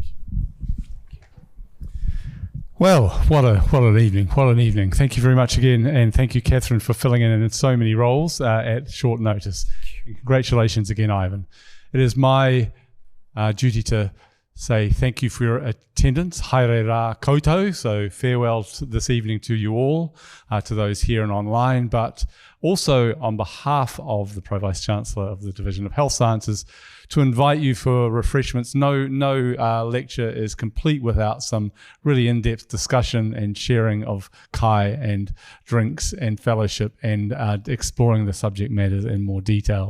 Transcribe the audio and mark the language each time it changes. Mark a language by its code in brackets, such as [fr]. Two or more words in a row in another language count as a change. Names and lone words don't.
[en] Well, what an evening. What an evening. Thank you very much again. And thank you, Catherine, for filling in so many roles at short notice. Congratulations again, Ivan. It is my duty to say thank you for your attendance. [mi] Haere rā koutou. [en] So farewell this evening to you all, to those here and online, but also on behalf of the Pro-Vice Chancellor of the Division of Health Sciences to invite you for refreshments. No lecture is complete without some really in-depth discussion and sharing of kai and drinks and fellowship and exploring the subject matters in more detail.